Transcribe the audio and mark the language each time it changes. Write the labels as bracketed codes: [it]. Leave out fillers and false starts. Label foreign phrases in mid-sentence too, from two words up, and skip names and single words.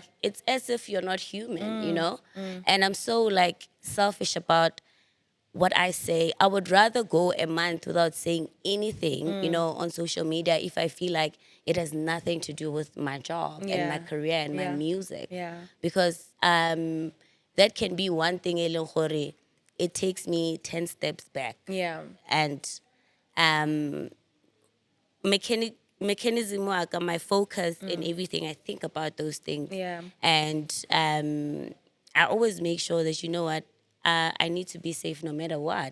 [en] Like, it's as if you're not human. And I'm so, like, selfish about what I say. I would rather go a month without saying anything, on social media if I feel like it has nothing to do with my job and my Yeah. career and my Yeah. music. Yeah. Because that can be one thing, [tn] e leng gore [en] it takes me 10 steps back. Yeah. And um, mechanism work and my focus in everything, I think about those things. Yeah. And I always make sure that, you know what, I need to be safe no matter what.